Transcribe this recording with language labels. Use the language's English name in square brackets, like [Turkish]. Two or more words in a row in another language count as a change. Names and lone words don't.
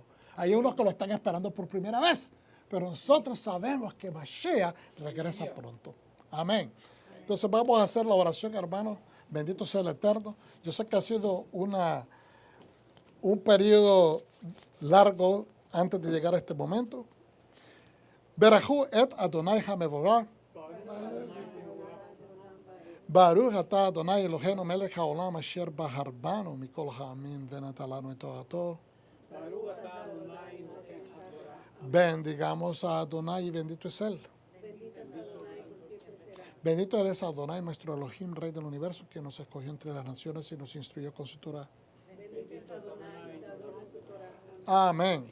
[Spanish] Hay unos que lo están esperando por primera vez, pero nosotros sabemos que Mashiach regresa pronto. Amén. Entonces vamos a hacer la oración, hermanos. Bendito sea el Eterno. Yo sé que ha sido un periodo largo antes de llegar a este momento. [Hebrew] ברכו את אדוני המבורך. ברוך אתה אדוני אלוהינו מלך העולם אשר בחר בנו מכל העמים ונתן לנו את תורתו. [Spanish] Bendigamos a Adonai y bendito es Él. Bendito eres Adonai, nuestro Elohim, Rey del universo, que nos escogió entre las naciones y nos instruyó con su Torah. Amén.